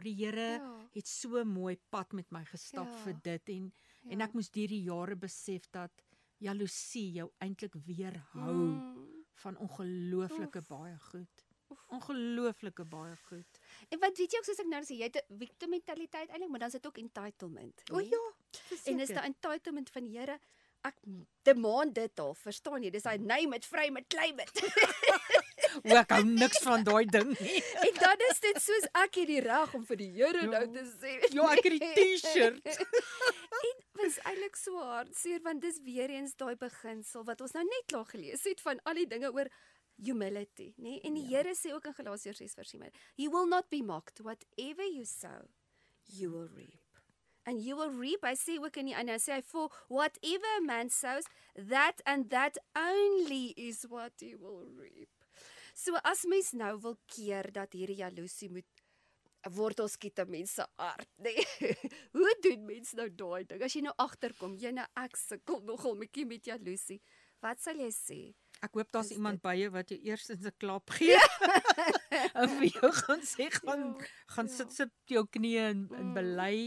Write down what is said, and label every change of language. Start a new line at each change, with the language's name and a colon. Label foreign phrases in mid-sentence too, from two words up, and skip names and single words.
Afrikaans: Die Here het so mooi pad met my gestap vir dit, en ek moes deur die jare besef dat jaloesie jou eintlik weerhou van ongelooflike baie goed. Ongelooflike baie goed. En wat weet jy ook soos ek nou sê, jy het 'n victim mentaliteit eintlik, maar dan is dit ook entitlement. O ja, en is daai entitlement van die Here, ek demand dit al, verstaan jy? Dis daai
English: name it, frame it, claim it.
Afrikaans: Ek hou niks van daai ding nie. En dan is dit soos ek het die reg om vir die Here nou te sê. Ja, ek het die T-shirt. En was eintlik so hartseer want dis weer eens daai beginsel wat ons nou net klaar gelees het van al die dinge oor humility, nê? En die Here sê ook in Galasiërs 6:10,
English: "You will not be mocked, whatever you sow, you will reap." And you will reap,
Afrikaans: hy sê ook in die ander, sê hy,
English: "For whatever a man sows, that and that only is what he will reap."
Afrikaans: So as mens nou wil keer dat hierdie jaloesie moet wortel skiet in mense hart, nee. Hoe doen mense nou daai ding? As jy nou agterkom, jy nou ek sukkel nogal met jaloesie. Wat sal jy sê? Ek hoop daar's iemand by jou wat jou eerstens 'n klap gee. En vir jou gaan sê gaan sit jou knieë en bely.